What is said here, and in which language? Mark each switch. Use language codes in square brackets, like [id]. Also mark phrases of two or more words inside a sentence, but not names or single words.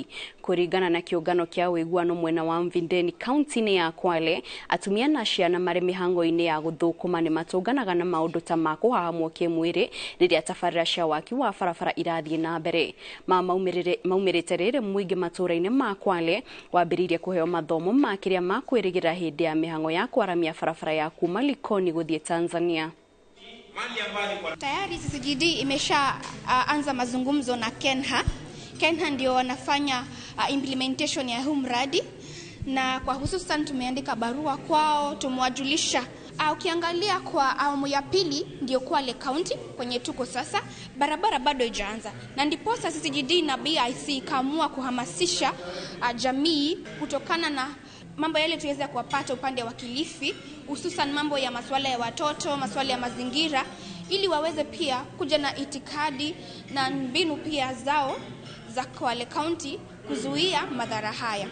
[ki] Kuringana na kiungano kia wiguano mwena wa Mvindeni kaunti-ini ya Kwale, atumia na ciana mari mihango-ini ya guthukuma ni matunganaga na maundu ta ma kuhahamwo kimwiri riria tabarira cia waki wa barabara irathie na mbere. Maumirite riri muingi matura-ini ma Kwale wambiriirie kuheo mathomo ma kiria makwirigira hindi ya mihango ya kwaramia barabara ya kuma Likoni guthie Tanzania. [sw] Tayari CCGD imesha anza mazungumzo na Kenha. Kenha ndio wanafanya implementation ya huu mradi, na kwa hususan tumeandika barua kwao, tumewajulisha. Ukiangalia kwa awamu ya pili ndio Kwale County kwenye tuko sasa, barabara bado haijaanza, na ndipo CCGD na BIC kaamua kuhamasisha jamii kutokana na mambo yale tuweze kuwapata upande wa Kilifi, hususan mambo ya masuala ya watoto, masuala ya mazingira, ili waweze pia kuja na itikadi na mbinu pia zao za Kwale County kuzuia madhara haya.